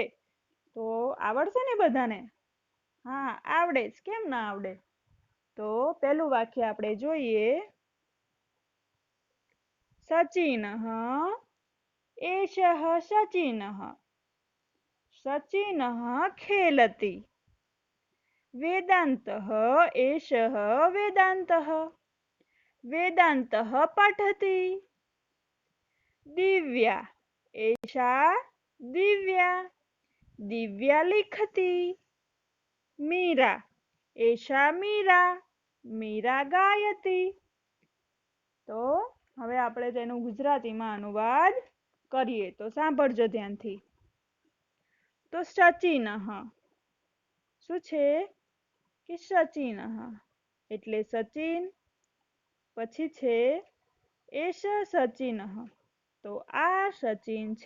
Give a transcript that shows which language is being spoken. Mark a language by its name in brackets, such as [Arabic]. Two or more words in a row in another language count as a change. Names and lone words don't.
[Gujarati] તો આવડશે ને બધાને? હા, આવડે જ, કેમ ના આવડે. તો પહેલું વાક્ય આપણે જોઈએ. [Sanskrit] सचिनः एषः सचिनः सचिनः खेलति. वेदान्तः एषः वेदान्तः वेदान्तः पठति दिव्या एषा दिव्या दिव्या लिखति मीरा एषा मीरा मीरा गायति। [Gujarati] तो હવે આપણે તેનો ગુજરાતીમાં અનુવાદ કરીએ તો સાંભળજો ધ્યાનથી। તો સચિનઃ શું છે કે સચિનઃ એટલે સચિન, પછી છે [Sanskrit] एष सचिनः [Gujarati] તો આ સચિન છે।